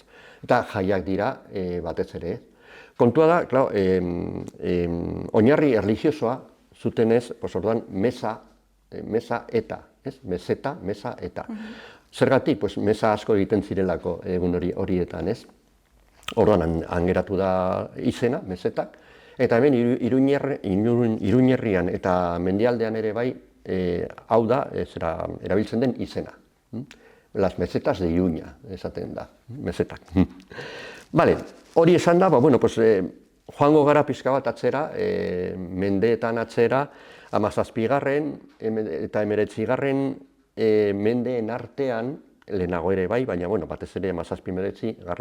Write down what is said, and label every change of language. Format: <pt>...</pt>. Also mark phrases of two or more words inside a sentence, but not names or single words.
<eu>Eta jaiak dira batez ere. Kontua da, oinarri erlijiosoa zutenez, orduan mesa eta, meseta, mesa eta. Zergatik, mesa asko egiten zirelako egun horietan, ez? Orduan, han geratu da izena, mesetak, eta hemen Iruñerrian eta mendialdean ere bai, hau da, erabiltzen den izena.</eu> <es>Las mesetas de Iruña,</es> <eu>esaten da, mesetak. Bale, hori esan da, joango gara pixka bat atzera, mendeetan atzera, 17. eta 19. Mendeen artean, lehenago ere bai, baina batez ere 17.</eu>